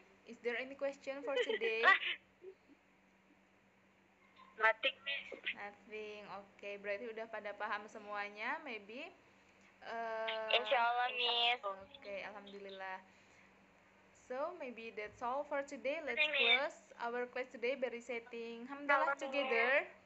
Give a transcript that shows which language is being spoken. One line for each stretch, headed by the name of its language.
English: Is there any question for today? Nothing, Miss. Nothing.
Indonesian: Oke, berarti udah pada paham semuanya,
English: maybe.
Indonesian: Insyaallah, Miss. Oke, alhamdulillah.
English: So maybe that's all for today. Let's close our class today by reciting Hamdalah together.